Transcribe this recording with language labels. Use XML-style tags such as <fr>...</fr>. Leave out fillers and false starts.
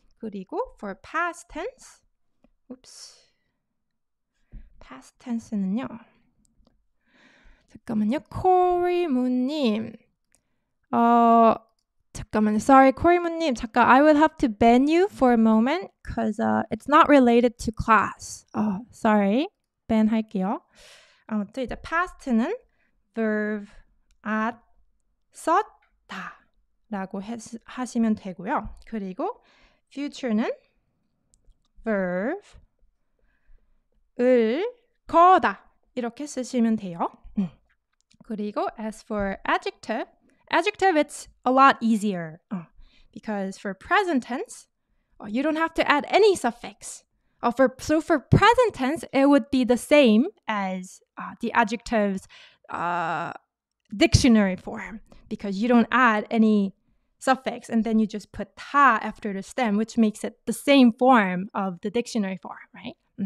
<en>그리고 for past tense, past tense는요.</en> <ko>잠깐만요. 코리무님. 잠깐만요. Sorry, 코리무님.</ko> <en>잠깐, I will have to ban you for a moment because it's not related to class.</en> <ko>Sorry. ban 할게요. 아무튼 이제 past는 verb at 썼다 라고 하시면 되고요. 그리고 future는 verb 을 거다 이렇게 쓰시면 돼요.</ko> <en>그리고 as for adjective, it's a lot easier because for present tense, you don't have to add any suffix. So for present tense, it would be the same as the adjective's dictionary form because you don't add any suffix and then you just put 다 after the stem, which makes it the same form of the dictionary form, right?</en>